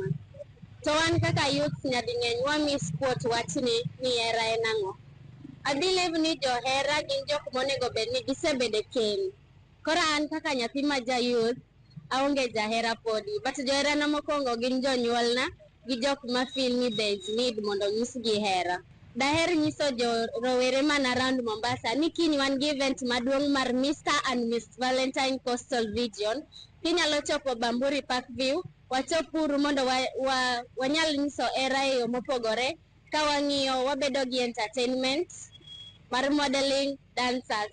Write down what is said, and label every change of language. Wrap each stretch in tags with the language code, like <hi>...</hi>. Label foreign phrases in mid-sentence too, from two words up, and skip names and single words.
<luo>To wan kaka youth nyading'eny wa</luo> <en>miss quote</en> <luo>wachni ni era en ang'o.</luo> <en>I believe</en> <luo>ni johera gin jok monego bed ni gisebede keny. Koro an kaka nyathi ma ja youth, aonge jahera podi. But johera na mokwongo gin jonyuolna gi jok ma feel ni</luo> <en>there is need</en> <luo>mondo nyisgi hera. Daher nyiso rowere man around Mombasa ni kiny wan gi event maduong' mar Mr. and Miss Valentine Coastal Region. Kinyalo chopo Bamburi Park View, wachopuru mondo wanyal nyiso era e yo mopogore, ka wang'iyo wabedo gi entertainment mar modeling, dancers.</luo>